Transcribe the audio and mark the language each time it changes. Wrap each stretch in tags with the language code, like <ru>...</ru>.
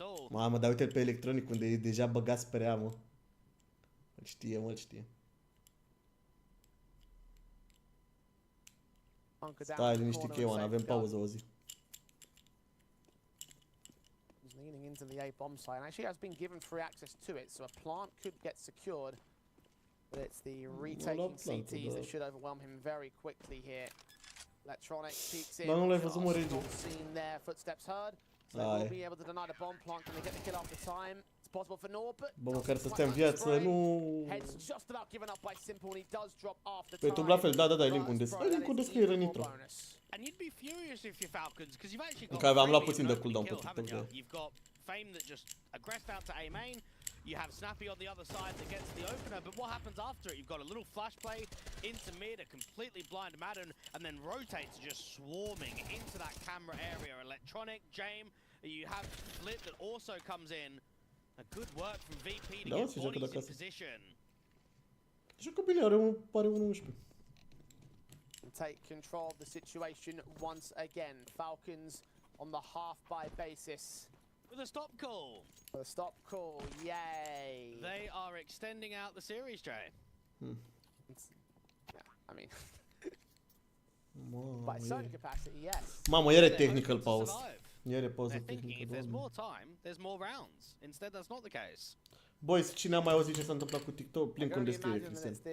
<ro>Mamă, dar uite-l pe Electronic unde e deja băgat spre ea, mă. Îl știe, mă, îl știe. Stai liniștit că Ioan, avem pauză o zi.</ro> <en>Leaning into the A-bomb site, and actually has been given free access to it, so a plant could get secured. But it's the retaking CTs that should overwhelm him very quickly here. Electronic peeks in. Not seen there, footsteps heard. So they will be able to deny the bomb plant. Can they get the kill after time? It's possible for Nor, but</en> <ro>bă, măcar să stea în viață, nu...</ro> <en>Heads just about given up by Simple, and he does drop after</en> <ro>Pe</ro> <en>time.</en> <ro>YouTube la fel, da, ai link-ul în descriere. Ai link-ul în descriere, Nitro.</ro> <en>And you'd be furious if you're Falcons, because you've actually got.</en> <ro>Că am luat puțin de cooldown pe TikTok.</ro> <en>You've got Fame that just aggressed out to A main. You have Snappy on the other side that gets the opener, but what happens after it? You've got a little flash play into mid, a completely blind Madden, and then rotates just swarming into that camera area. Electronic, Jame, you have Flip that also comes in. A good work from VP to get bodies in position.</en> <ro>Joacă bine, are 1-11.</ro> <en>Take control of the situation once again. Falcons on the half-buy basis. With a stop call. For the stop call, yay! They are extending out the series, Jay. Yeah, I mean, by certain capacity, yes.</en> <ro>Mamă, iar e technical pause. Iar e pauză technică.</ro> <en>If there's more time, there's more rounds. Instead, that's not the case.</en> <ro>Boys, cine a mai auzit ce s-a întâmplat cu TikTok? Link-ul în descriere, Cristian.</ro>